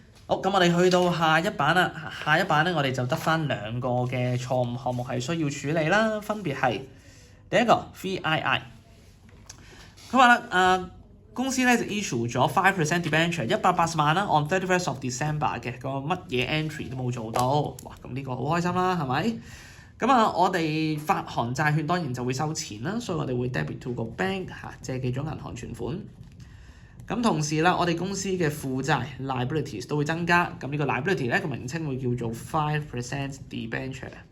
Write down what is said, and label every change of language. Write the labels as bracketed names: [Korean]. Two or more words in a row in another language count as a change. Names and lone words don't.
[Cantonese] 好，咁我哋去到下一版啦。下一版咧，我哋就得翻2個嘅錯誤項目係需要處理啦，分別係第一個 VII。佢話啦，公司咧就 issue 咗 5% debenture 180萬啦 ， [English] on 31st of December [Cantonese] 嘅個乜嘢 entry 都冇做到，哇！咁呢個好開心啦，係咪？咁啊，我哋發行債券當然就會收錢啦，所以我哋會 [English] debit to [Cantonese] 個 bank 借記咗銀行存款。咁同時啦，我哋公司嘅負債 liabilities 都會增加，咁呢個 liability 咧個名稱會叫做 5% debenture。